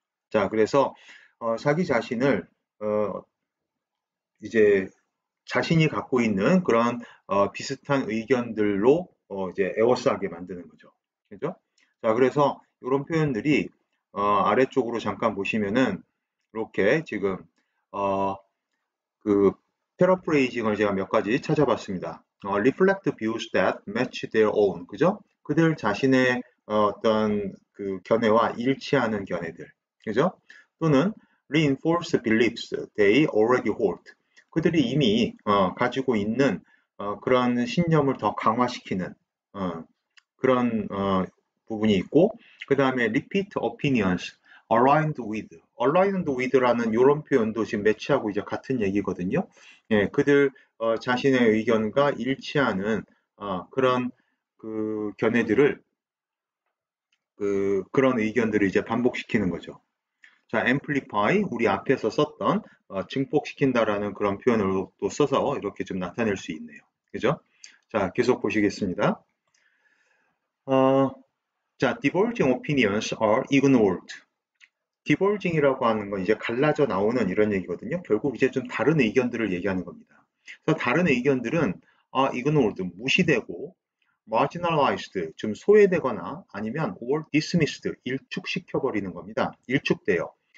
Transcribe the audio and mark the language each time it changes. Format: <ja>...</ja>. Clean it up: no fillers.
<ko>자, 그래서 자기 자신을 이제 자신이 갖고 있는 그런 비슷한 의견들로 이제 에워싸게 만드는 거죠. 그죠? 자, 그래서 이런 표현들이 아래쪽으로 잠깐 보시면은 이렇게 지금 어, 그 패러프레이징을 제가 몇 가지 찾아봤습니다.</ko> <en>reflect views that match their own, 그죠?</en> <ko>그들 자신의 어떤 그 견해와 일치하는 견해들, 그죠?</ko> <en>또는 reinforce beliefs they already hold.</en> <ko>그들이 이미 가지고 있는 그런 신념을 더 강화시키는 그런 부분이 있고, 그 다음에</ko> <en>repeat opinions aligned with</en> <ko>라는 이런 표현도 지금 매치하고 이제 같은 얘기거든요. 예, 그들 자신의 의견과 일치하는 그런 그 견해들을 그런 의견들을 이제 반복시키는 거죠. 자, amplify 우리 앞에서 썼던 증폭시킨다라는 그런 표현을 또 써서 이렇게 좀 나타낼 수 있네요. 그죠? 자, 계속 보시겠습니다.</ko> <en>자, diverging opinions are ignored.</en> <ko>디볼징이라고 하는 건 이제 갈라져 나오는 이런 얘기거든요. 결국 이제 좀 다른 의견들을 얘기하는 겁니다. 그래서 다른 의견들은 ignored, 무시되고 marginalized, 좀 소외되거나 아니면 or dismissed, 일축시켜버리는 겁니다. 일축돼요.</ko>